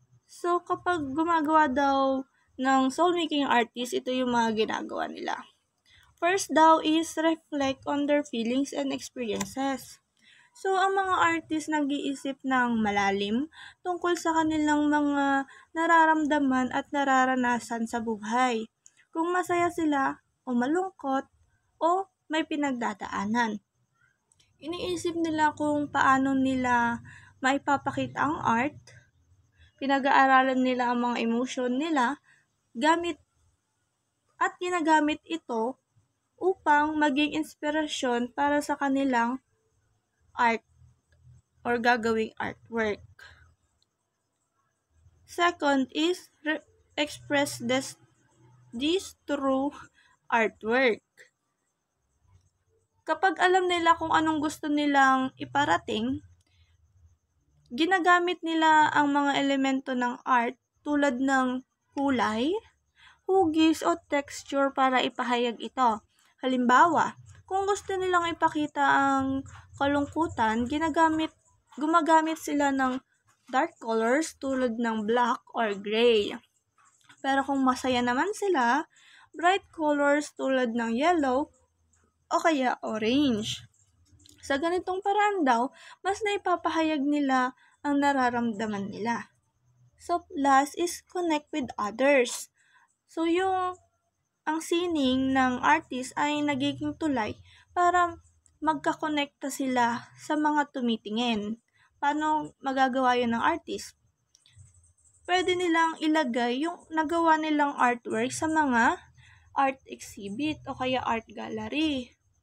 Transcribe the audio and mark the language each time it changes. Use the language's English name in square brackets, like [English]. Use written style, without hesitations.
[Filipino] So, kapag gumagawa daw ng soul-making artist, ito yung mga ginagawa nila. [English] First daw is reflect on their feelings and experiences. [Filipino] So, ang mga artist nag-iisip ng malalim tungkol sa kanilang mga nararamdaman at nararanasan sa buhay. Kung masaya sila, o malungkot, o may pinagdadaanan. Iniisip nila kung paano nila maipapakita ang art, pinag-aaralan nila ang mga emotion nila, ginagamit ito upang maging inspirasyon para sa kanilang art or gagawing artwork. [English] Second is express this through artwork. [Filipino] Kapag alam nila kung anong gusto nilang iparating, ginagamit nila ang mga elemento ng art tulad ng kulay, hugis o texture para ipahayag ito. Halimbawa, kung gusto nilang ipakita ang kalungkutan, gumagamit sila ng dark colors tulad ng black or gray. Pero kung masaya naman sila, bright colors tulad ng yellow o kaya orange. Sa ganitong paraan daw, mas naipapahayag nila ang nararamdaman nila. [English] So, last is connect with others. [Filipino] So, ang sining ng artist ay nagiging tulay para magkakonekta sila sa mga tumitingin. Paano magagawa yun ng artist? Pwede nilang ilagay yung nagawa nilang artwork sa mga art exhibit o kaya art gallery.